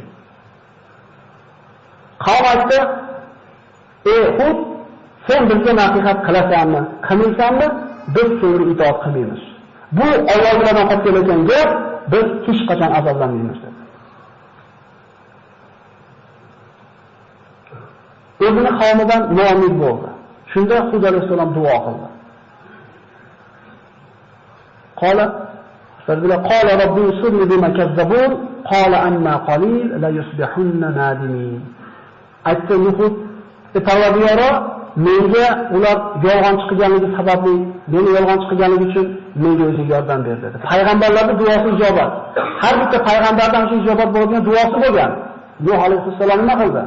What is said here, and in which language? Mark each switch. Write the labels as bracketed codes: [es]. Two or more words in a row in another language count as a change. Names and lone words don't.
[uz] Qavm aytdi, "Ey Hud, sen bizga nasihat qilasanmi, qilmaysanmi? Biz senga itoat qilmaymiz." Bu Allohdan qolib kelgan gap, biz hech qachon azoblanmaymiz dedi. O'zini qavmidan noumid bo'ldi. Shunda Hud alayhisalom duo qildi. [ar] قال ربي انصرني بما كذبون قال أما قليل لا يصبحن نادمين. [uz] Aytdi Nuhud, Parvardigoro menga ular yolg'on chiqganligi sababli, meni yolg'on chiqganligi uchun menga o'zi yordam ber dedi. Payg'ambarlarning duosi ijobat. Har bitta payg'ambardan shu ijobat bo'lgan duosi bo'lgan. Nuh alayhisalom nima qildi?